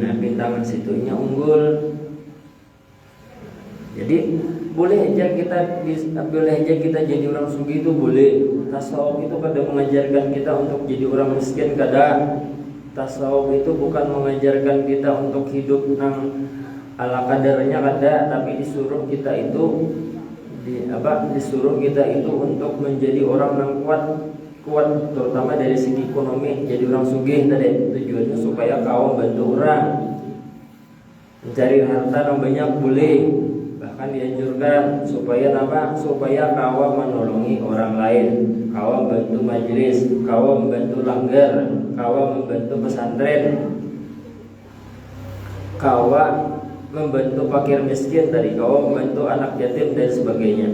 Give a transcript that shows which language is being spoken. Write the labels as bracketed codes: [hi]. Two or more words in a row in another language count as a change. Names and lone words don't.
[bjn] Nah, pintangan situ inya unggul. Jadi boleh aja kita jadi orang sugih itu boleh. [id] Tasawuf itu kada mengajarkan kita untuk jadi orang miskin, kada. Tasawuf itu bukan mengajarkan kita untuk hidup nang ala kadarnya, kada, tapi disuruh kita itu disuruh kita itu untuk menjadi orang yang kuat terutama dari segi ekonomi, jadi orang sugih tadi. Tujuannya supaya kau bantu orang. Mencari harta yang banyak boleh, bahkan dianjurkan supaya kau menolongi orang lain, kau bantu majelis, kau membantu langgar, kau membantu pesantren, kau membantu fakir miskin tadi, kau membantu anak yatim dan sebagainya.